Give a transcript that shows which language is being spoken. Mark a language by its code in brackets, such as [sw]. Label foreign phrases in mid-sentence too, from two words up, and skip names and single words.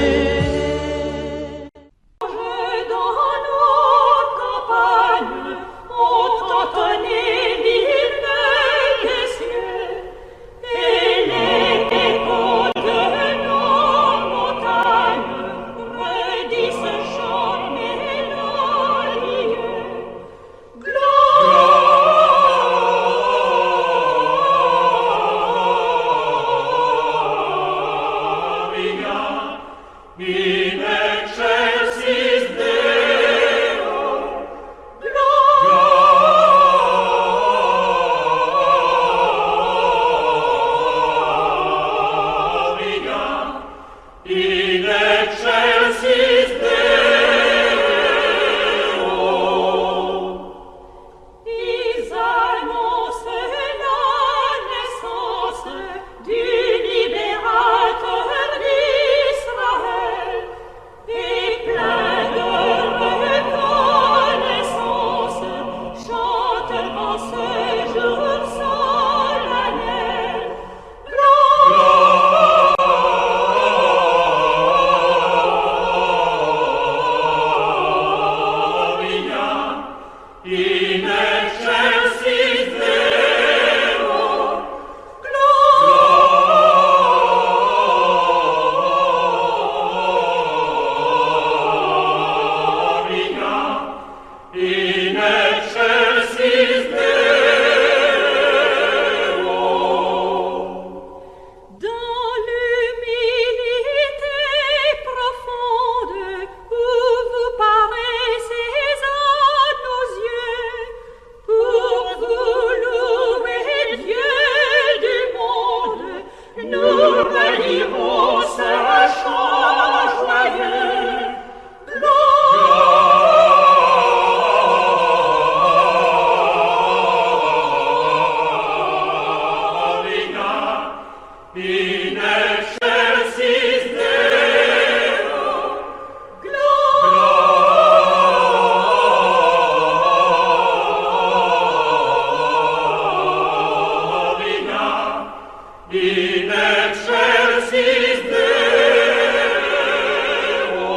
[fr] Dans nos campagnes, on t'entendait dire des cieux, et les échos de nos montagnes redisent ce chant mélodieux. [la] Gloria in excelsis Deo. Gloria in excelsis Deo. [fr] Ils annoncent la naissance du libérateur d'Israël et plein de reconnaissance chantent en ce jour solennel. [la] Gloria in excelsis Deo. Gloria in excelsis Deo. [fr] Dans l'humilité profonde où vous paraissez à nos yeux, pour vous louer Dieu du monde, nous relirons ce chant joyeux. [la] Gloria in excelsis Deo. Gloria in excelsis Deo.